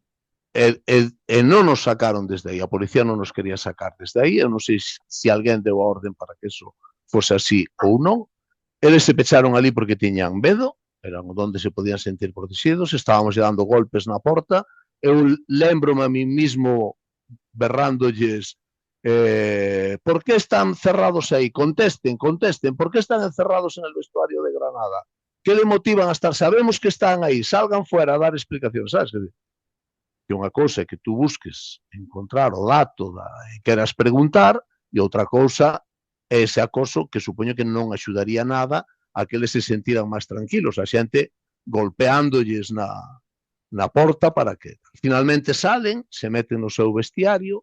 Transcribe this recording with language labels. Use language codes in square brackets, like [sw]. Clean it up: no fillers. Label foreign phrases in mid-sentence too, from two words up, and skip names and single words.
[gl] E non nos sacaron desde aí, a policía non nos quería sacar desde aí, eu non sei se alguén deu a orden para que eso fose así ou non. Eles se pecharon ali porque tiñan medo, eran onde se podían sentir protegidos, estábamos dando golpes na porta, eu lembro-me [es] a mí mismo [gl] berrándolles [es] ¿por qué están cerrados ahí? Contesten, ¿por qué están encerrados en el vestuario de Granada? ¿Qué le motivan a estar? Sabemos que están aí, salgan fuera a dar explicacións, sabes? [gl] Que unha cousa é que tú busques encontrar o dato e queras preguntar, e outra cousa é ese acoso que supoño que non axudaría nada a que eles se sentiran máis tranquilos, a xente golpeándolles na porta para que finalmente salen, se meten no seu vestiario.